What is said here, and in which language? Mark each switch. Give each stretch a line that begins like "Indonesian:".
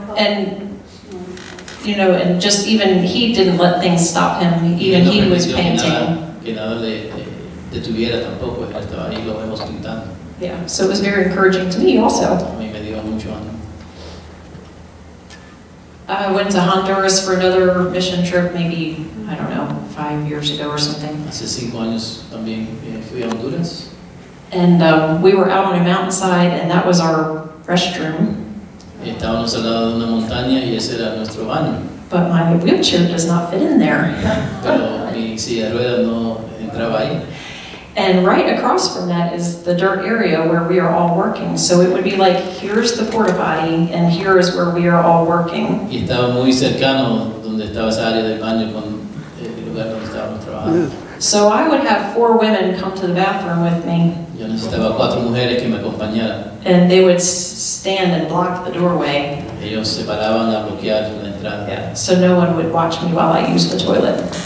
English: And, you know, and just even he didn't let things stop him. Even he was painting.
Spanish: Que nada le detuviera tampoco, él estaba ahí, lo vemos pintando.
English: Yeah, so it was very encouraging to me also.
Spanish: A mí me dio mucho ánimo.
English: I went to Honduras for another mission trip, maybe, I don't know, 5 years ago or something.
Spanish: Hace 5 años también fui a Honduras.
English: And we were out on a mountainside, and that was our restroom.
Spanish: Estábamos al lado de una montaña y ese era nuestro baño.
English: But my wheelchair does not fit in there.
Spanish: Pero mi silla de ruedas no entraba ahí.
English: And right across from that is the dirt area where we are all working. So it would be like, here's the porta potty, and here is where we are all working.
Spanish: Y estaba muy cercano donde estaba esa área del baño con el lugar donde estábamos trabajando.
English: So I would have 4 women come to the bathroom with me.
Spanish: Yo necesitaba 4 mujeres que me acompañaran.
English: And they would stand and block the doorway.
Spanish: Ellos se paraban a bloquear la entrada.
English: Yeah. So no one would watch me while I used the toilet.